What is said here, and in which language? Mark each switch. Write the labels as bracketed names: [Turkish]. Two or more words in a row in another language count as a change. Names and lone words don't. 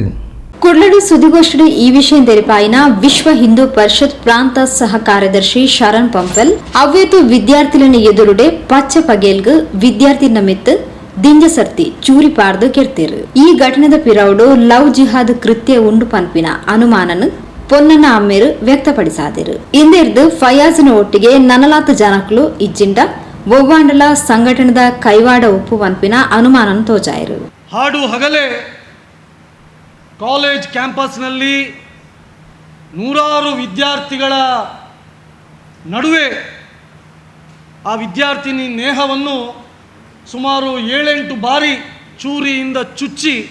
[Tulu] ಕುಡ್ಲಡು ಸುದ್ದಿಗೋಷ್ಠಿ ಈ ವಿಷಯ ತೆರಿಪಾಯಿನ ವಿಶ್ವ ಹಿಂದೂ ಪರಿಷತ್ ಪ್ರಾಂತ ಸಹ ಕಾರ್ಯದರ್ಶಿ ಶರಣ್ ಪಂಪೆಲ್ ಅವ್ಯತು ವಿದ್ಯಾರ್ಥಿನ ಎದುರುಡೆ ಪಚ್ಚ ಪಗೇಲ್ಗು ವಿದ್ಯಾರ್ಥಿನ ಮಿತ್ತು ದಿಂಜ ಸರ್ತಿ ಚೂರಿ ಪಾರ್ದು ಕೆಡ್ತಿರು. ಈ ಘಟನೆದ ಪಿರೌಡು ಲವ್ ಜಿಹಾದ್ ಕೃತ್ಯ ಉಂಡು ಪನ್ಪಿನ ಅನುಮಾನನು ಪೊನ್ನನ ಅಮ್ಮೇರು ವ್ಯಕ್ತಪಡಿಸಾದಿರು. ಇಂದಿರ್ದು ಫಯಾಜ್ನ ಒಟ್ಟಿಗೆ ನನಲಾತ ಜನಕ್ಲು ಇಜ್ಜಿಂಡ ಒವ್ವಾಂಡಲ ಸಂಘಟನೆದ ಕೈವಾಡ ಉಪ್ಪು ಪನ್ಪಿನ ಅನುಮಾನನು ತೋಜಾಯಿರು. [Kannada] ಹಾಡು ಹಗಲೇ ಕಾಲೇಜ್ ಕ್ಯಾಂಪಸ್ನಲ್ಲಿ ನೂರಾರು ವಿದ್ಯಾರ್ಥಿಗಳ ನಡುವೆ ಆ ವಿದ್ಯಾರ್ಥಿನಿ ನೇಹವನ್ನು ಸುಮಾರು 7-8 ಬಾರಿ ಚೂರಿಯಿಂದ ಚುಚ್ಚಿ